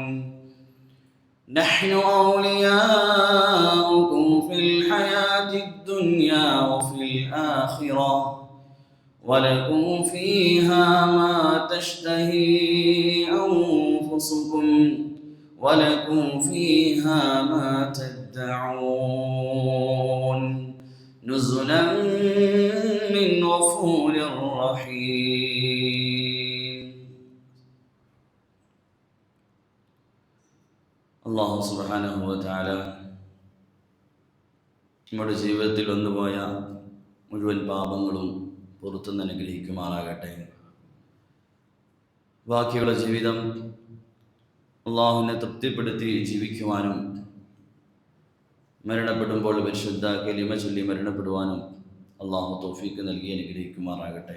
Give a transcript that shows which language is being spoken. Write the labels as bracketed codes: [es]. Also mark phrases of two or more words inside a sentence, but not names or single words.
[ar] نحن أولياؤكم في الحياة الدنيا وفي الآخرة، ولكم فيها ما تشتهي أنفسكم ولكم فيها ما تدعون، نزلا من غفور رحيم. الله سبحانه وتعالى [ml] നമ്മുടെ ജീവിതത്തിൽ വന്നുപോയ മുഴുവൻ പാപങ്ങളും പുറത്തുനിന്ന് അനുഗ്രഹിക്കുമാറാകട്ടെ. ബാക്കിയുള്ള ജീവിതം അള്ളാഹുവിനെ തൃപ്തിപ്പെടുത്തി ജീവിക്കുവാനും മരണപ്പെടുമ്പോൾ പരിശുദ്ധ കലിമ ചൊല്ലി മരണപ്പെടുവാനും അള്ളാഹു തൗഫീക്ക് നൽകി അനുഗ്രഹിക്കുമാറാകട്ടെ.